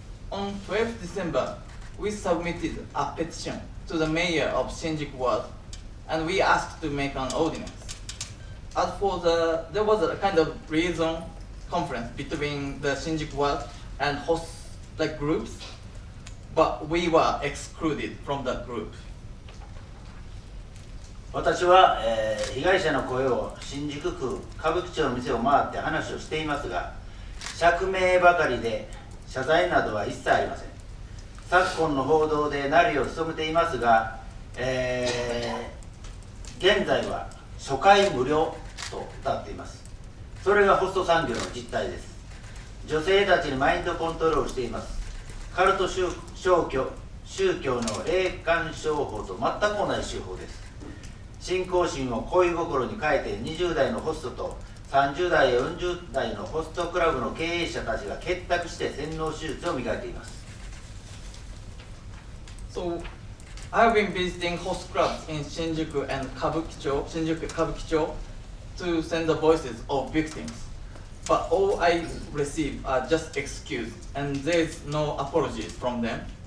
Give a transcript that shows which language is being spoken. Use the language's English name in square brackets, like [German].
[English] On 12th December, we submitted a petition to the mayor of Shinjuku Ward, and we asked to make an ordinance. As for there was a kind of liaison conference between the Shinjuku Ward and host groups, but we were excluded from that group. [Japanese] 私は、被害者の声を新宿区歌舞伎町の店を回って話をしていますが、釈明ばかりで謝罪などは一切ありません。昨今の報道でなりを潜めていますが、現在は初回無料と謳っています。それがホスト産業の実態です。女性たちにマインドコントロールしています。カルト宗教の霊感商法と全く同じ手法です。信仰心を恋心に変えて20代のホストと30代や40代のホストクラブの経営者たちが結託して洗脳手術を磨いています。 [English] So, I've been visiting host clubs in Shinjuku and Kabukicho to send the voices of victims. but all I receive are just excuses, and there's no apologies from them.